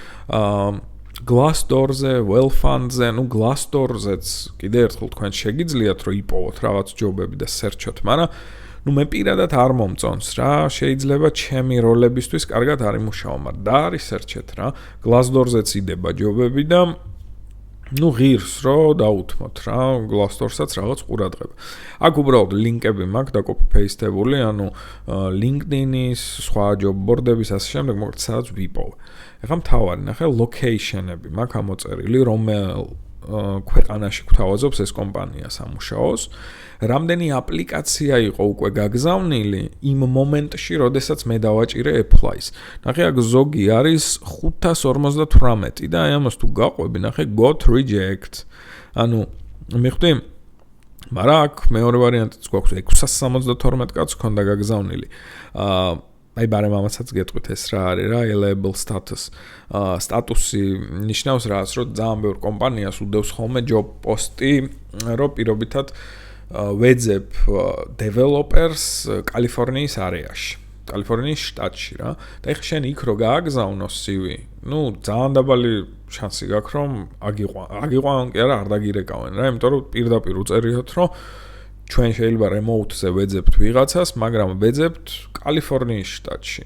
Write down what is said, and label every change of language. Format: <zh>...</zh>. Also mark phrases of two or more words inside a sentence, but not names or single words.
<ka>Glassdoor-ზე, Wellfund-ზე, Glassdoor-ზეც კიდე ერთხელ თქვენ შეგიძლიათ რომ იპოვოთ რაღაც ჯობები და search-ოთ, მაგრამ მე პირადად არ მომწონს რა, შეიძლება ჩემი როლებისთვის კარგად არ იმუშაო, მაგრამ და არის search-ეთ რა. Glassdoor-ზეც იდება ჯობები და ღირს რო დაუთმოთ რა, Glassdoor-საც რაღაც ყურადღება. აქ უბრალოდ ლინკები მაქვს და copy-paste-ებული, ანუ LinkedIn-ის, სხვა</ka> <en>job board-</en> <ka>ების ასე შემდეგ, მოკლედ სადაც ვიპოვე. ეხლა მთავარი ნახე location-ები მაქვს ამოწერილი, რომელ ქვეყანაში გვთავაზობს ეს კომპანია სამუშაოს. რამდენი აპლიკაცია იყო უკვე გაგზავნილი იმ მომენტში, როდესაც მე დავაჭირე apply-ს. ნახე აქ ზოგი არის 558 და აი ამას თუ გაყვები, ნახე</ka> <en>got reject.</en> <ka>ანუ მიხვდი? მაგრამ აქ მეორე ვარიანტიც გვაქვს 672 კაცს ქონდა გაგზავნილი. აი ბარემ ამასაც გეტყვით ეს რა არის რა</ka> <en>available status.</en> <ka>სტატუსი ნიშნავს რას, რომ ძალიან ბევრ კომპანიას უდევს ხოლმე</ka> <en>job post-</en> <ka>ი, რომ პირობითად ვეძებ developers კალიფორნიის არეაში. კალიფორნიის შტატში რა. და ეხლა შენ იქ რო გააგზავნო CV, ძალიან დაბალი შანსი გაქვს რომ აგიყვანონ კი არა არ დაგირეკავენ რა, იმიტომ რომ პირდაპირ უწერიოთ რომ ჩვენ შეიძლება remote-ზე ვეძებთ ვიღაცას, მაგრამ ვეძებთ კალიფორნიის შტატში.</ka>